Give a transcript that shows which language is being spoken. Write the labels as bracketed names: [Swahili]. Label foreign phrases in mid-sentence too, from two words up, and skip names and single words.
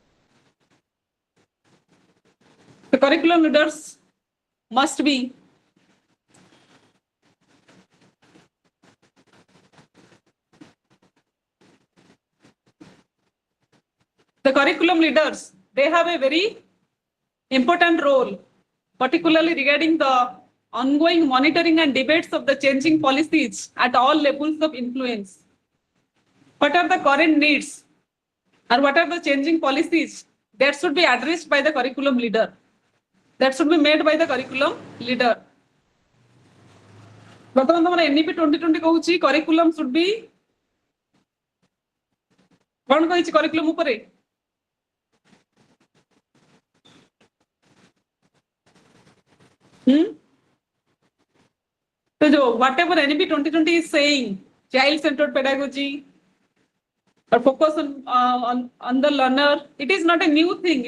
[English] The curriculum leaders must be the curriculum leaders, they have a very important role, particularly regarding the ongoing monitoring and debates of the changing policies at all levels of influence. What are the current needs or what are the changing policies that should be addressed by the curriculum leader? That should be made by the curriculum leader. [Odia] ବର୍ତ୍ତମାନ ତମର NEP 2020 କହୁଛି [English] curriculum should be [Odia] କଣ କହିଛି curriculum ଉପରେ? [English] So whatever NEP 2020 is saying, child-centered pedagogy or focus on the learner, it is not a new thing.